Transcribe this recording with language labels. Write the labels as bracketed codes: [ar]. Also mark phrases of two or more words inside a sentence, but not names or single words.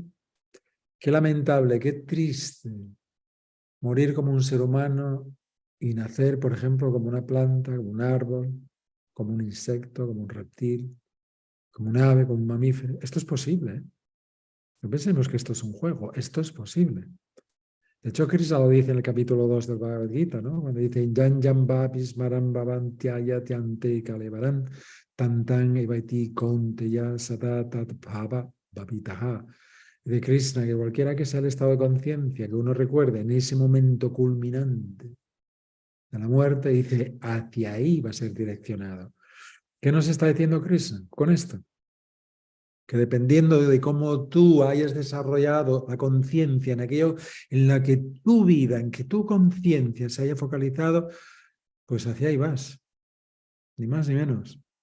[es] Qué lamentable, qué triste morir como un ser humano y nacer, por ejemplo, como una planta, como un árbol, como un insecto, como un reptil, como un ave, como un mamífero. Esto es posible, ¿eh? No pensemos que esto es un juego, esto es posible. De hecho, Krishna lo dice en el capítulo 2 del Bhagavad Gita, ¿no? Cuando dice [sa] यं यं वापि स्मरन् भावं त्यजत्य् अन्ते कलेवरम् तं तम् एवैति कौन्तेय सदा तद्भाव भावितः. [es] De Krishna, que cualquiera que sea el estado de conciencia que uno recuerde en ese momento culminante de la muerte, dice, hacia ahí va a ser direccionado. ¿Qué nos está diciendo Krishna con esto? Que dependiendo de cómo tú hayas desarrollado la conciencia en aquello en la que tu vida, en que tu conciencia se haya focalizado, pues hacia ahí vas, ni más ni menos.